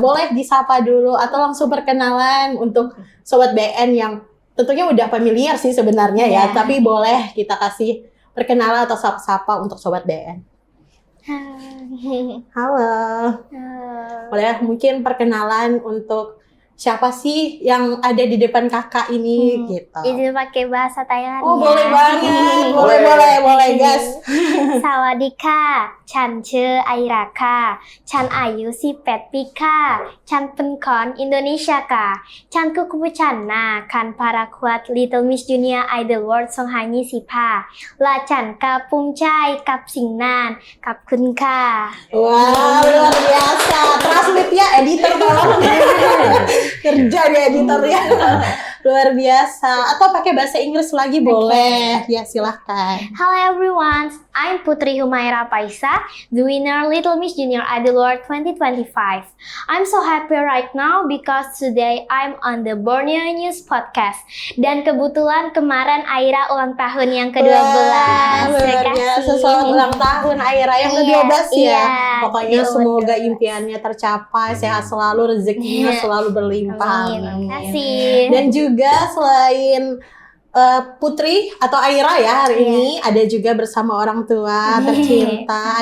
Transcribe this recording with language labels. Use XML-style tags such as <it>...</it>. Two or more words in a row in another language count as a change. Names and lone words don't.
<id>Boleh disapa dulu atau langsung perkenalan untuk Sobat BN yang tentunya udah familiar sih sebenarnya ya, tapi boleh kita kasih perkenalan atau sapa-sapa untuk Sobat BN. Halo. Boleh mungkin perkenalan untuk siapa sih yang ada di depan kakak ini gitu. Izin pakai bahasa Thailand. Oh, boleh banget. Boleh guys.</id> <th>สวัสดีค่ะ ฉัน ชื่อ Aira ค่ะ Chan อายุ 18 ปีค่ะ Chan เป็นคน Indonesia ค่ะ Chan คือผู้ Chan นะ Kan Paraquat Little Miss Junior Idol World 2025 และ Chan ก็ภูมิใจกับสิ่งนั้นขอบคุณค่ะ</th> <id>Wow, luar biasa. Translate ya, editor tolong. Kerja ya editor ya. Luar biasa. Atau pakai bahasa Inggris lagi boleh. Ya, silahkan.</id> <en>Hello everyone, I'm Putri Humaira Faisya, the winner Little Miss Junior Idol World 2025. I'm so happy right now because today I'm on the Borneo News podcast.</en> <id>Dan kebetulan kemarin Aira ulang tahun yang ke-12. Luar biasa, selamat ulang tahun Aira yang ke-12 ya. Iya, Pokoknya semoga impiannya tercapai, sehat selalu, rezekinya selalu berlimpah. Terima kasih. Dan juga selain Putri atau Aira ya hari ini ada juga bersama orang tua tercinta.</id>